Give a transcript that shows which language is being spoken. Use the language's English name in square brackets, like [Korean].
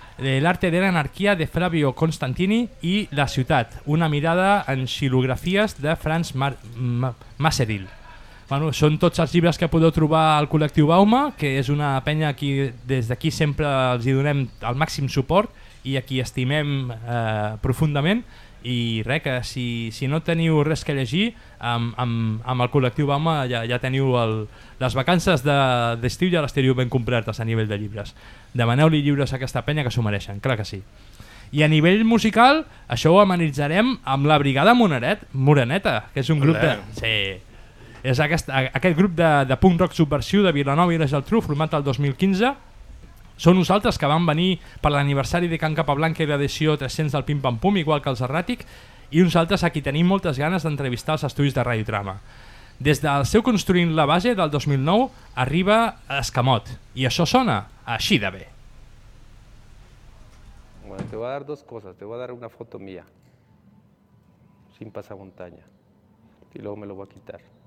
[Spanish] El arte de la anarquía de Flavio Constantini y La ciudad, una mirada en xilografies de Franz Masseril. [Catalan] Bueno, són tots els llibres que podeu trobar al col·lectiu Bauma, que és una penya que des d'aquí sempre els hi donem el màxim suport i a qui estimem profundament. I res, que si no teniu res que llegir, amb el col·lectiu Bauma ja teniu les vacances d'estiu, ja les teniu ben complertes a nivell de llibres. Demaneu-li llibres a aquesta penya que s'ho mereixen, clar que sí. I a nivell musical, això ho amenitzarem amb la Brigada Moreneta, que és un grup de... Sí, és aquest grup de punk rock subversiu de Vilanova i la Geltrú, format el 2015. Són uns altres que van venir per l'aniversari de Can Capablanca i l'edició 300 del Pim Pam Pum, igual que els Erràtic, i uns altres a qui tenim moltes ganes d'entrevistar els estudis de Radio Trama. Des del seu Construint la base del 2009 arriba Escamot, i això sona així de bé. [Spanish] Bueno, te voy a dar dos cosas, te voy a dar una foto mía, sin pasar montaña, y luego me lo voy a quitar.